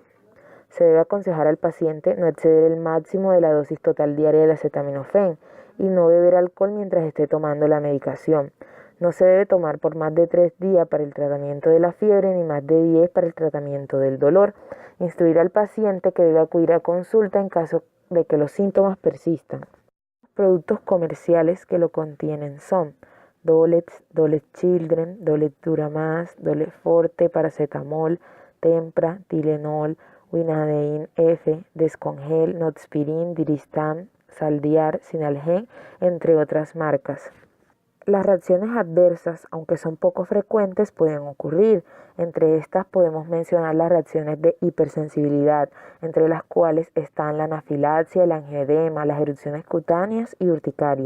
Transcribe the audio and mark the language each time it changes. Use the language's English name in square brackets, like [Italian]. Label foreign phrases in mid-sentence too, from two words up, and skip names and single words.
[Spanish] Se debe aconsejar al paciente no exceder el máximo de la dosis total diaria del acetaminofén y no beber alcohol mientras esté tomando la medicación. No se debe tomar por más de 3 días para el tratamiento de la fiebre ni más de 10 para el tratamiento del dolor. Instruir al paciente que debe acudir a consulta en caso de que los síntomas persistan. Los productos comerciales que lo contienen son Dolex, Dolex Children, Dolex Duramas, Dolex Forte, paracetamol, Tempra, Tylenol, Winadin F, Descongel, Notspirin, Diristam, Saldiar, Sinalgen, entre otras marcas. Las reacciones adversas, aunque son poco frecuentes, pueden ocurrir. Entre estas podemos mencionar las reacciones de hipersensibilidad, entre las cuales están la anafilaxia, el angioedema, las erupciones cutáneas y urticaria.